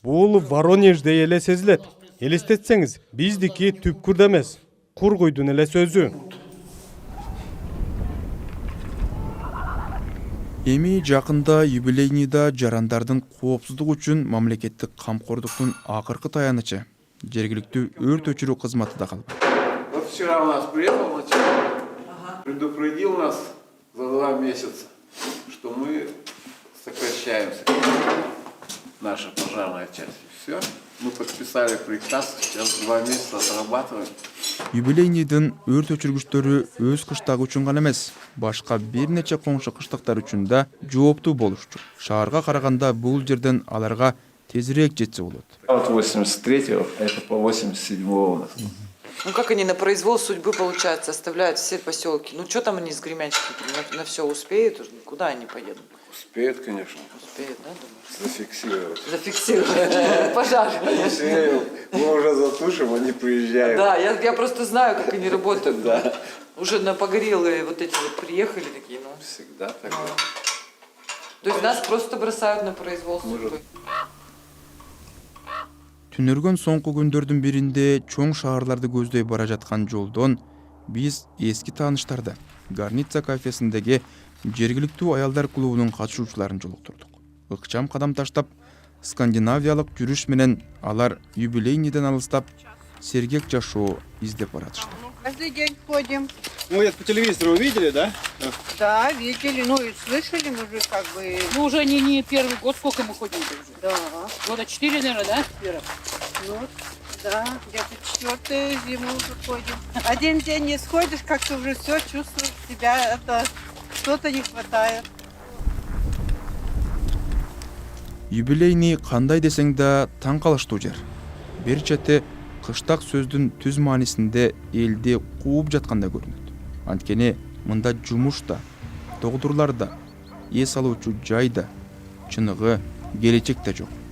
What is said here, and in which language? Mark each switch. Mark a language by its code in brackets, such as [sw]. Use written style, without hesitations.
[ky] Бул Воронежде эле сезилет. Элестетсеңиз, биздики түпкүрдө эмес, Кургуйдун эле сөзү. Эми жакында юбилейныйда жарандардын коопсуздугу үчүн мамлекеттик камкордуктун акыркы таянычы жергиликтүү өрт өчүрүү кызматы да калып. [ru] Вот вчера у нас приехал начальник, предупредил нас за 2 месяца, что мы сокращаемся, наша пожарная часть. Все, мы подписали приказ, сейчас 2 месяца отрабатываем. [ky] Юбилейныйдын өрт өчүргүчтөрү өз кыштагы үчүн гана эмес, башка бир нече коңшу кыштактар үчүн да жооптуу болушчу. Шаарга караганда бул жерден аларга тезирээк жетсе болот. [ru] От 83-го, это по 87-го у нас. Ну как они на произвол судьбы, получается, оставляют все поселки? Ну что там они с Гремячки на все успеют? Куда они поедут? Успеют, конечно. Успеют, да, думаешь? Зафиксировать. Зафиксировать. Пожар. Мы уже затушим, они приезжают. Да, я просто знаю, как они работают. Да. Уже на погорелые вот эти вот приехали такие, ну. Всегда так. То есть нас просто бросают на произвол судьбы. [ky] Түнөргөн соңку күндөрдүн биринде чоң шаарларды көздөй бара жаткан жолдон биз эски тааныштарды Горница кафесиндеги жергиликтүү аялдар клубунун катышуучуларын жолуктурдук. Ыкчам кадам таштап, скандинавиялык жүрүш менен алар юбилейныйдан алыстап сергек жашоо издеп баратышты. [ru] Каждый день ходим. Мы это по телевизору увидели, да? Да, видели, ну и слышали, мы же как бы... Ну, уже не первый год, сколько мы ходим уже? Да. Года 4, наверное, да? Ну, да, где-то 4-ю зиму уже ходим. Один день не сходишь, как-то уже все чувствуешь себя, это что-то не хватает. [ky] Юбилейный кандай десең да таң калыштуу жер. Бир чети кыштак сөздүн түз маанисинде элди кууп жаткандай көрүнөт. Анткени мында жумуш да, догдурлар да, эс алуучу жай да, чыныгы, келечек да жок.